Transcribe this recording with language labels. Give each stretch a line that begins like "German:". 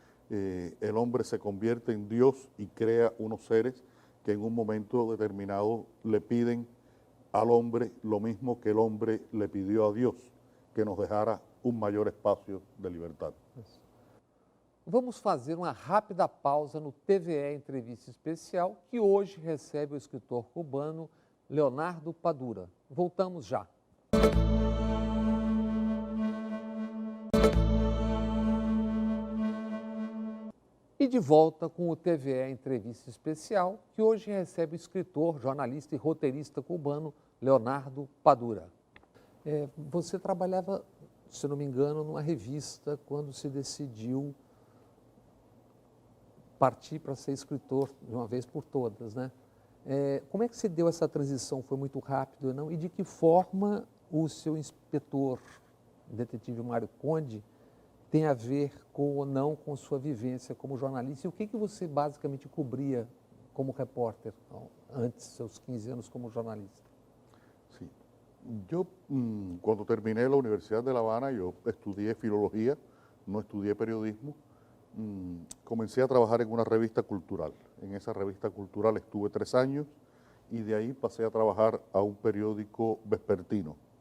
Spanish: El hombre se convierte en Dios y crea unos seres que en un momento determinado le piden al hombre lo mismo que el hombre le pidió a Dios, que nos dejara un mayor espacio de libertad.
Portuguese: Vamos fazer uma rápida pausa no TVE Entrevista Especial, que hoje recebe o escritor cubano Leonardo Padura. Voltamos já. E de volta com o TVE Entrevista Especial, que hoje recebe o escritor, jornalista e roteirista cubano Leonardo Padura. Você trabalhava, se não me engano, numa revista quando se decidiu partir para ser escritor de uma vez por todas, né? Como é que se deu essa transição? Foi muito rápido, não? E de que forma o seu inspetor, detetive Mário Conde, tem a ver com ou não com sua vivência como jornalista? E o que você basicamente cobria como repórter antes, seus 15 anos como jornalista?
Spanish: Sí. Yo, cuando terminé la Universidad de La Habana, yo estudié filología, no estudié periodismo. Comencé a trabajar en una revista cultural. En esa revista cultural estuve 3 años y de ahí pasé a trabajar a un periódico vespertino.